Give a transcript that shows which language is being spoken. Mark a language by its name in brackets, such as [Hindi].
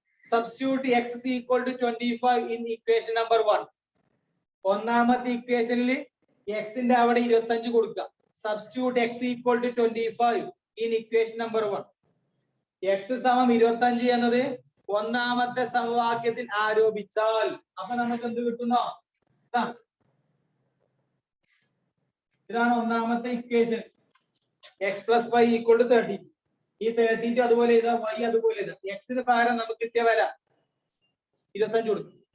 [English] Substitute X is equal to 25 in equation number 1. [Malayalam] ഒന്നാമത്തെ ഇക്വേഷനിൽ എക്സിന്റെ അവിടെ 25 കൊടുക്കുക. [English] Substitute X equal to 25 in equation number 1. [Malayalam] X സമം 25 എന്നത് ഒന്നാമത്തെ സമവാക്യത്തിൽ ആരോപിച്ചാൽ അപ്പൊ നമുക്ക് എന്ത് കിട്ടുന്നോ? ഇതാണ് ഒന്നാമത്തെ equation. [English] X plus Y equal to 30. [Malayalam] ഈ 32 അതുപോലെ ഇതാ, വൈ അതുപോലെ ഇതാ. എക്സിന് പകരം നമുക്ക് കിട്ടിയ വില 25 കൊടുക്കും.